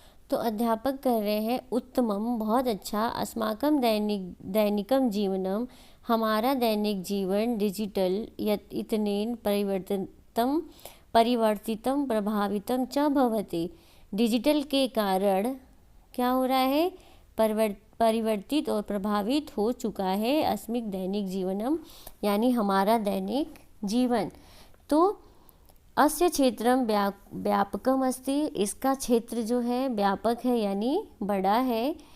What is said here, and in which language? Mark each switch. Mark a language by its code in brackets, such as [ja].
[hi] तो अध्यापक कह रहे हैं [sa] उत्तमम, [hi] बहुत अच्छा, [sa] अस्माकं दैनिकम जीवनम, [hi] हमारा दैनिक जीवन, [sa] डिजिटल इतनेन परिवर्तितं प्रभावितं च भवति। [hi] डिजिटल के कारण क्या हो रहा है, परिवर्तित और प्रभावित हो चुका है [sa] अस्मिक दैनिक जीवनम, [hi] यानी हमारा दैनिक जीवन। [sa] तो अस्य क्षेत्रम व्यापकम अस्ति, [hi] इसका क्षेत्र जो है व्यापक है यानी बड़ा है।